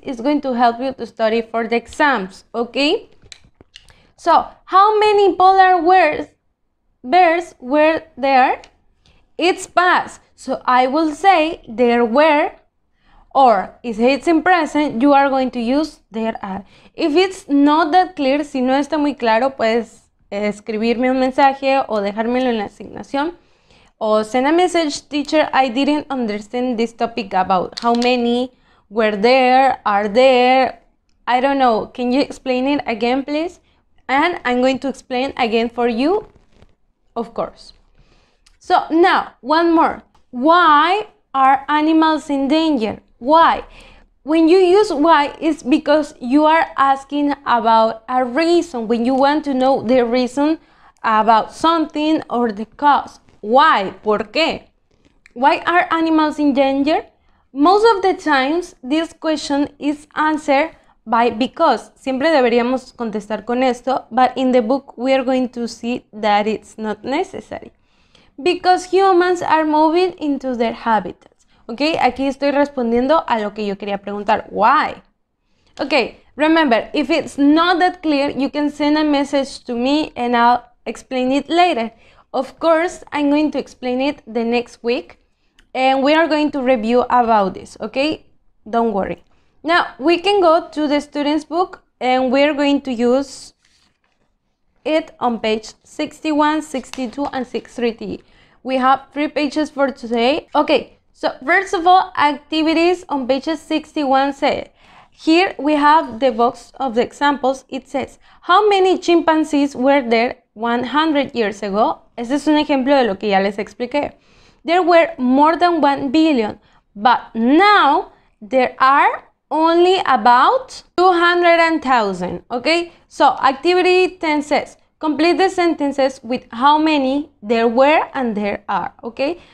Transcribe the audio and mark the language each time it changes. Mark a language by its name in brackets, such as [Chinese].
[English] It's going to help you to study for the exams, okay? So, how many polar bears were there? It's past, so I will say there were. Or if it's in present, you are going to use there are. If it's not that clear, [Spanish] si no está muy claro, puedes escribirme un mensaje o dejármelo en la asignación. [English] Or send a message, teacher, I didn't understand this topic about how many were there, are there. I don't know. Can you explain it again, please? And I'm going to explain again for you, of course. So now, one more. Why are animals in danger? Why? when you use why, it's because you are asking about a reason, when you want to know the reason about something or the cause. Why? [Spanish] ¿Por qué? [English] Why are animals in danger? Most of the times, this question is answered by because. [Spanish] Siempre deberíamos contestar con esto, [English] but in the book we are going to see that it's not necessary. Because humans are moving into their habitats. [Spanish] Ok, aquí estoy respondiendo a lo que yo quería preguntar. [English] Why? Ok, remember, if it's not that clear, you can send a message to me and I'll explain it later. Of course, I'm going to explain it the next week and we are going to review about this, okay? Don't worry. Now, we can go to the student's book and we're going to use it on page 61, 62, and 63. We have 3 pages for today. Okay, so first of all, activities on pages 61 say, here we have the box of the examples. It says, how many chimpanzees were there 100 years ago? [Spanish] Este es un ejemplo de lo que ya les expliqué. [English] There were more than 1 billion, but now there are only about 200,000, okay? So activity 10 says, complete the sentences with how many there were and there are, okay?